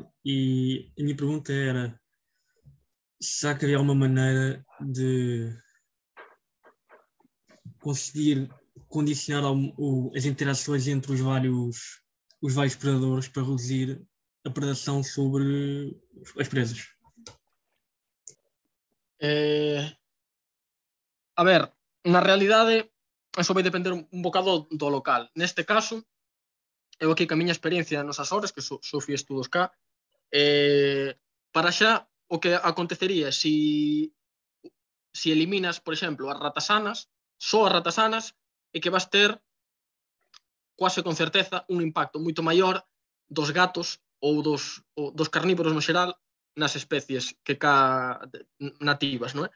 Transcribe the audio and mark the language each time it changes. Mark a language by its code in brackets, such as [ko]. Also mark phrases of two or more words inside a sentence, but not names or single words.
[pt] E a minha pergunta era: será que havia alguma maneira de conseguir condicionar as interações entre os vários predadores para reduzir a predação sobre as presas? [gl] A ver, na realidade, eso vai depender un bocado do local. Neste caso, eu aquí ca miña experiencia nos Azores, que só fui estudos cá, para xa o que acontecería se eliminas, por exemplo, as ratasanas, só as ratasanas, é que vas ter quase con certeza un impacto moito maior dos gatos ou dos carnívoros no xeral nas especies que cá nativas, non é?